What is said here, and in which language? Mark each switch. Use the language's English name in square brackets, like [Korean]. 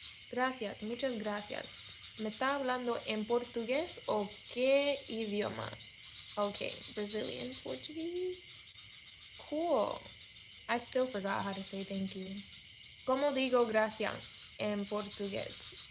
[Spanish] Gracias, muchas gracias. ¿Me está hablando en portugués o qué idioma? [English] Okay, Brazilian Portuguese. Cool. I still forgot how to say thank you. [Spanish] ¿Cómo digo gracias en portugués?